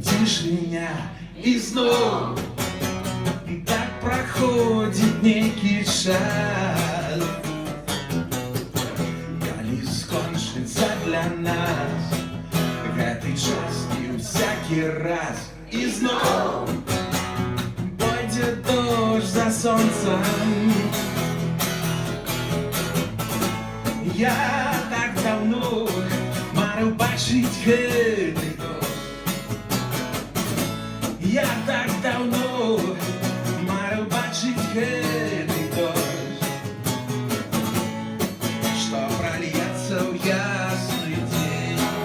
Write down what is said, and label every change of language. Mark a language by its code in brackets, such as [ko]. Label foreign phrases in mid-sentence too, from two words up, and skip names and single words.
[ru] слышь меня, и снова так проходит некий час. Коли скончится для нас [be] гэты час і [ru] всякий раз, [be] і знов пойдзе [ru] дождь за солнцем. Я так давно [be] марыў бачыць гэты дождь. [ru] Я так давно [be] марыў бачыць гэты дождь, што прольецца ў ясны дзень.